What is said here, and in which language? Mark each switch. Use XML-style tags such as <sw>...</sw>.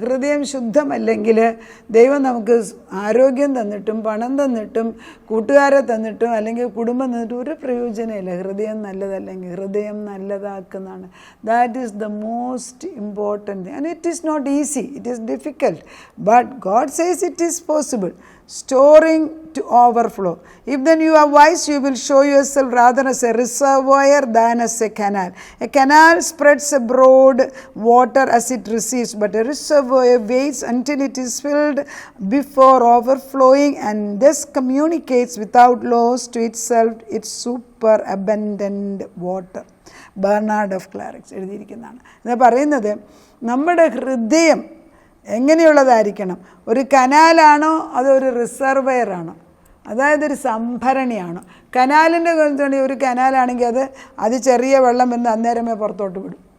<ml>ഹൃദയം ശുദ്ധമല്ലെങ്കിൽ ദൈവം നമുക്ക് ആരോഗ്യം തന്നിട്ടും പണം തന്നിട്ടും കൂട്ടുകാരെ തന്നിട്ടും അല്ലെങ്കിൽ കുടുംബം തന്നിട്ടും ഒരു പ്രയോജനമില്ല. ഹൃദയം നല്ലതല്ലെങ്കിൽ ഹൃദയം നല്ലതാക്കുന്നതാണ്.</ml> <en>That is the most important and it is not easy, it is difficult, but God says it is possible. Storing to overflow. If then you are wise, you will show yourself rather as a reservoir than as a canal. A canal spreads abroad water as it receives, but a reservoir waits until it is filled before overflowing and thus communicates without loss to itself its superabundant water.</en> <ml>Bernard of ക്ലാരക്സ് എഴുതിയിരിക്കുന്നതാണ്. ഇത് പറയുന്നത് നമ്മുടെ ഹൃദയം എങ്ങനെയുള്ളതായിരിക്കണം? ഒരു കനാലാണോ അതോ ഒരു റിസർവയറാണോ? അതായത് ഒരു സംഭരണിയാണോ? കനാലിൻ്റെ ഒരു കനാലാണെങ്കിൽ അത് ചെറിയ വെള്ളം വന്ന് അന്നേരമേ പുറത്തോട്ട് വിടും.</ml>